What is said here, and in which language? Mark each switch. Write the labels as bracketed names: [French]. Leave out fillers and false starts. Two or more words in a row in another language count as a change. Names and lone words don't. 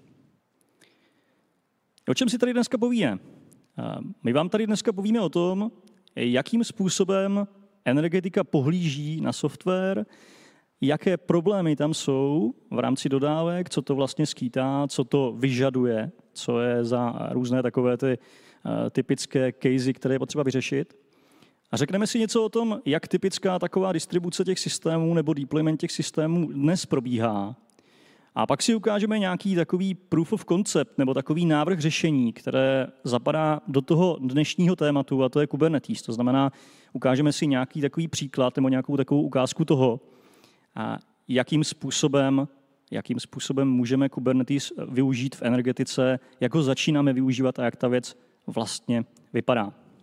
[Czech] O čem si tady dneska povíme? My vám tady dneska povíme o tom, jakým způsobem energetika pohlíží na software, jaké problémy tam jsou v rámci dodávek, co to vlastně skýtá, co to vyžaduje, co je za různé takové ty typické casey, které je potřeba vyřešit. A řekneme si něco o tom, jak typická taková distribuce těch systémů nebo deployment těch systémů dnes probíhá. A pak si ukážeme nějaký takový [English] proof of concept [Czech] nebo takový návrh řešení, které zapadá do toho dnešního tématu, a to je Kubernetes. To znamená, ukážeme si nějaký takový příklad nebo nějakou takovou ukázku toho, jakým způsobem můžeme Kubernetes využít v energetice, jak ho začínáme využívat a jak ta věc vlastně vypadá.